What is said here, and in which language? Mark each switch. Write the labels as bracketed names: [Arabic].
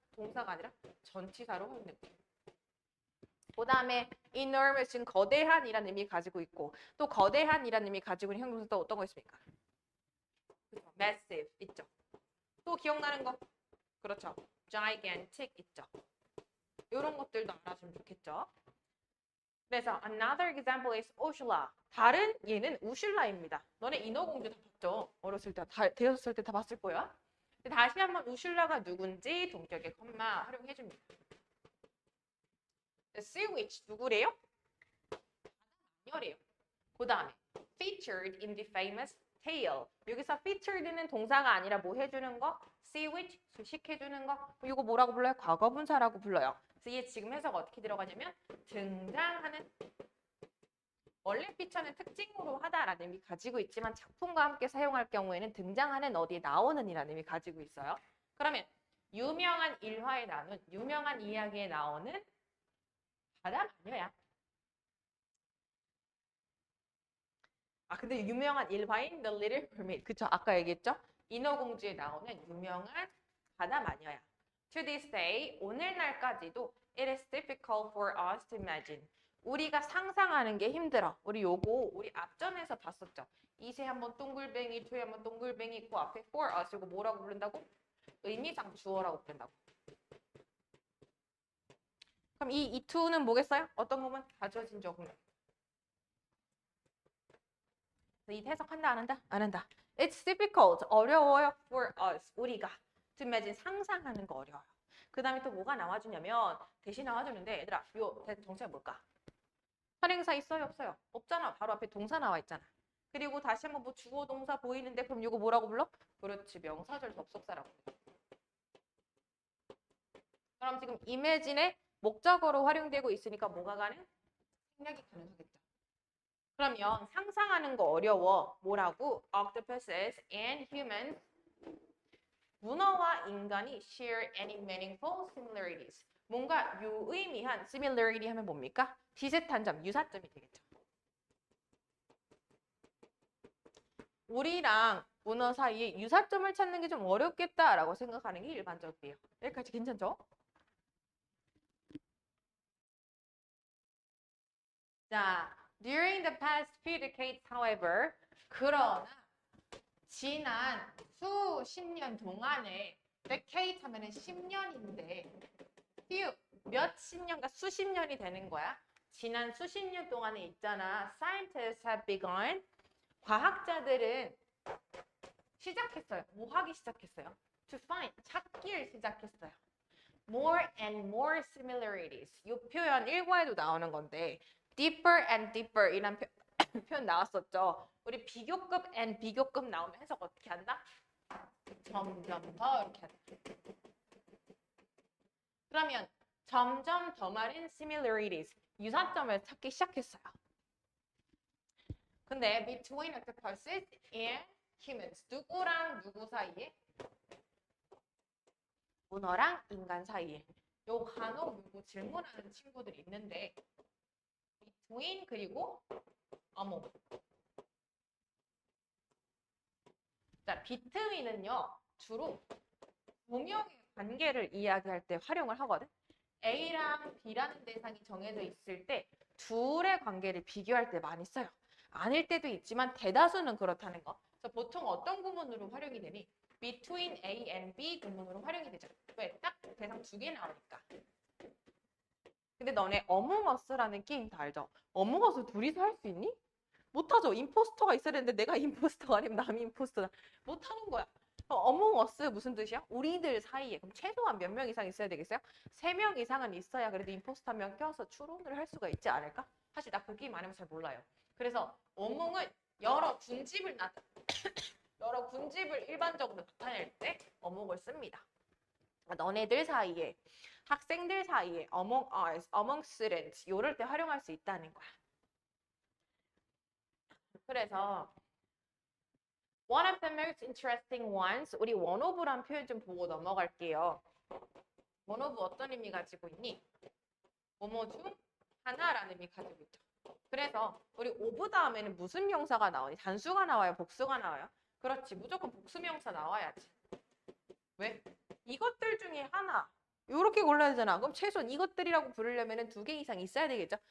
[Korean] 동사가 아니라 전치사로 활용된 거야. 그 다음에 enormous는 거대한이라는 의미 가지고 있고 또 거대한이라는 의미 가지고 있는 형용사 또 어떤 거 있습니까? 그렇죠. massive 있죠. 또 기억나는 거? 그렇죠. gigantic 있죠. 이런 것들도 알아주면 좋겠죠. 그래서 [English] another example is Ursula. [Korean] 다른 얘는 우슐라입니다. 너네 인어공주 다 봤죠? 어렸을 때, 되었을 때 다 봤을 거야. 다시 한번 우슐라가 누군지 동격의 컴마 활용해줍니다. [English] The sea witch [Korean] 누구래요? 마녀래요. 그 다음에 [English] featured in the famous tale. [Korean] 여기서 featured는 동사가 아니라 뭐 해주는 거? [English] sea witch [Korean] 수식해주는 거. 이거 뭐라고 불러요? 과거분사라고 불러요. 그래서 이게 지금 해석 어떻게 들어가냐면 등장하는 원래 피처는 특징으로 하다라는 의미 가지고 있지만 작품과 함께 사용할 경우에는 등장하는 어디에 나오는 이라는 의미 가지고 있어요. 그러면 유명한 일화에 나오는 유명한 이야기에 나오는 바다 마녀야. 아 근데 유명한 일화인 The Little Mermaid. 그쵸? 아까 얘기했죠? 인어공주에 나오는 유명한 바다 마녀야. [English] To this day, [Korean] 오늘날까지도 [English] it is difficult for us to imagine. [Korean] 우리가 상상하는 게 힘들어. 우리 앞전에서 봤었죠. 2세 한번 동글뱅이, 2에 한번 동글뱅이 있고 앞에 for us 이거 뭐라고 부른다고? 의미상 주어라고 부른다고. 그럼 이 to는 뭐겠어요? 어떤 거면 가져진 적은? 이 해석한다 안 한다? 안 한다. [English] It's difficult. [Korean] 어려워요 [English] for us. [Korean] 우리가 [English] to imagine [Korean] 상상하는 거 어려워요. 그 다음에 또 뭐가 나와주냐면 대신 나와주는데 얘들아 요 정체가 뭘까? 활용사 있어요 없어요? 없잖아. 바로 앞에 동사 나와 있잖아. 그리고 다시 한번 뭐 주어 동사 보이는데 그럼 이거 뭐라고 불러? 그렇지 명사절 접속사라고. 그럼 지금 imagine의 목적어로 활용되고 있으니까 뭐가 가능? 생략이 가능하겠죠. 그러면 상상하는 거 어려워. 뭐라고? [English] Octopuses and humans. [Korean] 문어와 인간이 [English] share any meaningful similarities. [Korean] 뭔가 유의미한 similarity 하면 뭡니까? 비슷한 점, 유사점이 되겠죠. 우리랑 문어 사이에 유사점을 찾는 게 좀 어렵겠다라고 생각하는 게 일반적이에요. 여기까지 괜찮죠? 자, [English] during the past few decades, however, [Korean] 그러나 지난 수십 년 동안에 decade 하면은 10년인데 few 몇십 년과 수십 년이 되는 거야. 지난 수십 년 동안에 있잖아. [English] Scientists have begun. [Korean] 과학자들은 시작했어요. 뭐 하기 시작했어요? [English] To find, [Korean] 찾기를 시작했어요. [English] More and more similarities. [Korean] 이 표현 일과에도 나오는 건데 [English] deeper and deeper [Korean] 이란 표현 나왔었죠. 우리 비교급 and 비교급 나오면 해석 어떻게 한다? 점점 더 이렇게 한다. 그러면 점점 더 많은 similarities, 유사점을 찾기 시작했어요. 근데 [English] between octopuses and humans, [Korean] 누구랑 누구 사이에? 문어랑 인간 사이에. 요 간혹 요거 질문하는 친구들이 있는데 between 그리고 among. 자, between은요 주로 두 명의 관계를 이야기할 때 활용을 하거든. A랑 B라는 대상이 정해져 있을 때 둘의 관계를 비교할 때 많이 써요. 아닐 때도 있지만 대다수는 그렇다는 거. 그래서 보통 어떤 구문으로 활용이 되니? [English] Between A and B [Korean] 구문으로 활용이 되죠. 왜? 딱 대상 두 개 나오니까. 근데 너네 어몽어스라는 게임 다 알죠? 어몽어스 둘이서 할 수 있니? 못하죠. 임포스터가 있어야 되는데 내가 임포스터가 아니면 남이 임포스터다. 못하는 거야. 어몽어스 무슨 뜻이야? 우리들 사이에. 그럼 최소한 몇 명 이상 있어야 되겠어요? 3명 이상은 있어야 그래도 임포스터 한 명 껴서 추론을 할 수가 있지 않을까? 사실 나 그 게임 안 해서 잘 몰라요. 그래서 어몽은 여러 군집을 여러 군집을 일반적으로 나타낼 때 어몽을 씁니다. 너네들 사이에, 학생들 사이에 [English] among us, among students [Korean] 이럴 때 활용할 수 있다는 거야. 그래서 [English] one of the most interesting ones, [Korean] 우리 one of란 표현 좀 보고 넘어갈게요. one of 어떤 의미 가지고 있니? 뭐뭐 중 하나라는 의미 가지고 있죠. 그래서 우리 of 다음에는 무슨 명사가 나오니? 단수가 나와요? 복수가 나와요? 그렇지, 무조건 복수 명사 나와야지. 왜? 이것들 중에 하나. 이렇게 골라야 되잖아. 그럼 최소한 이것들이라고 부르려면 2개 이상 있어야 되겠죠?